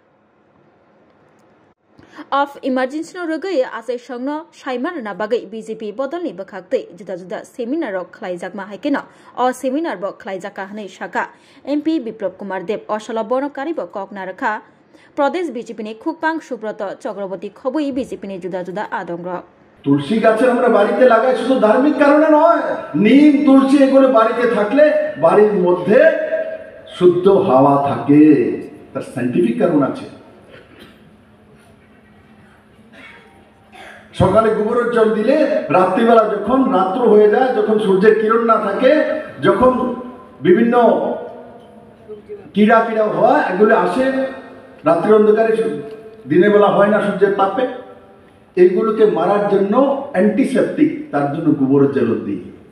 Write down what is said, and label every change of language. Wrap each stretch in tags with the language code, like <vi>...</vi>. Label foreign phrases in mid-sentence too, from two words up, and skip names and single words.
<trp>अफ इमार्जेंसी रगै आसाई संगनो साइमान ना बागै बीजेपी बदलनि बखाक्तै जुदा जुदा सेमिनार खलाइजाकमा हाइकेन अ सेमिनार ब खलाइजाका हनै साका एमपी बिप्लब कुमार देव असल बनकारि ब ककना रखा प्रदेश बीजेपी ने खुकपां सुब्रत चक्रवर्ती खबई बीजेपी ने जुदा जुदा आदंग</trp> <bn>তুলসী গাছের আমরা বাড়িতে লাগাই শুধু ধার্মিক কারণে নয় নিম তুলসী এগুলো বাড়িতে থাকলে বাড়ির মধ্যে শুদ্ধ হাওয়া থাকে তার সায়েন্টিফিক কারণ আছে সকালে গোবরের জল দিলে রাত্রিবেলা যখন রাত্র হয়ে যায় যখন সূর্যের কিরণ না থাকে যখন বিভিন্ন কীড়া হয় এগুলো আসে রাত্রি অন্ধকারে দিনের বেলা হয় না সূর্যের তাপে এইগুলোকে মারার জন্য অ্যান্টিসেপটিক তার জন্য গোবরের জল দিই</bn>